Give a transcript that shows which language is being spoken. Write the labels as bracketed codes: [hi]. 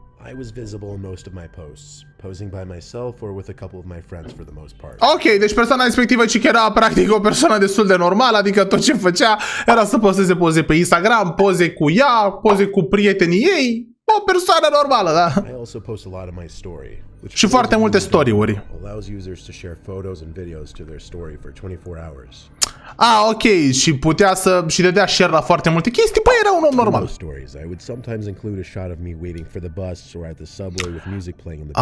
[en] I was visible in most of my posts, posing by myself or with a couple of my friends for the most part. [ro] Ok, deci persoana respectivă ci că era practic o persoană destul de normală, adică tot ce făcea era să posteze poze pe Instagram, poze cu ea, poze cu prietenii ei, o persoană normală, da? [en] I also post a lot of my story, [ro] și foarte multe story-uri. [en] Allows users to share photos and videos to their story for 24 hours. [ro] Ah, ok, și putea să și dădea share la foarte multe chestii, băi, era un om normal. [en] I would sometimes include a shot of me waiting for the bus or at the subway with music playing in the